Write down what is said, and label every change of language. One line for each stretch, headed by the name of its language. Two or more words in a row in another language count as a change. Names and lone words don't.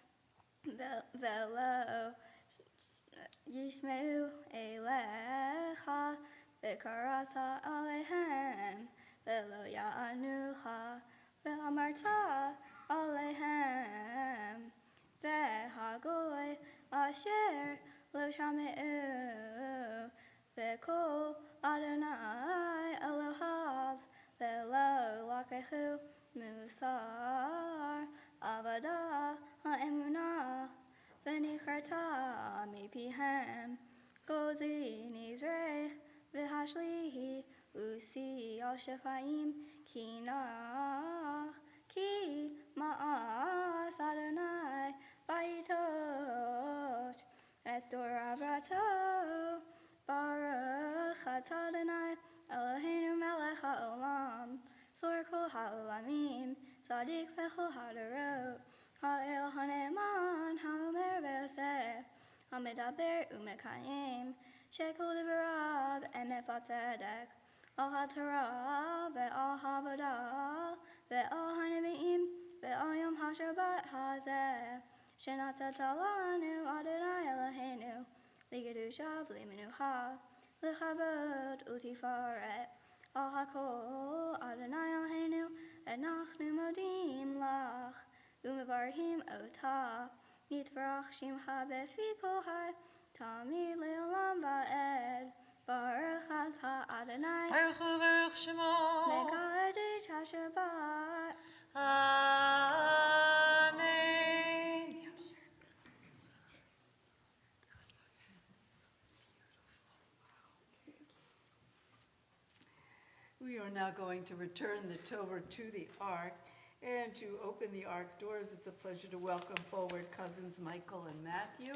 Hebrew: ולא ישמעו אליך, וקראת אליהם, ולא יענוכה, ואמרת אליהם, זה הגוי אשר לא שמעו, בקול יהוה אלהיו, ולא לקחו מוסר, אבדה האמונה, ונכרתה מפיהם, גזי נזרך, והשליכי ושאי על שפים, כי נח, כי מאס יהוה ויטש, את דור עברתו, ברוך אתה יהוה אלהינו מלך העולם, צור כל העולמים, צדיק בכל הדורות, האל הנאמן האומר ועושה, המדבר ומקים, שכל דבריו אמת וצדק, על התורה ועל העבודה ועל הנביאים ועל יום השבת הזה, שנתת לנו יהוה אלהינו, לקדשה ולמנוחה, לכבוד ולתפארת, על הכל יהוה אלהינו, אנחנו מודים לך, ומברכים אותך, יתברך שמך בפי כל חי, תמיד לעולם ועד, ברוך אתה יהוה, ברוך הוא ברוך שמו. מקדש השבת. Amen.
English: We are now going to return the Torah to the Ark. And to open the Ark doors, it's a pleasure to welcome forward cousins Michael and Matthew.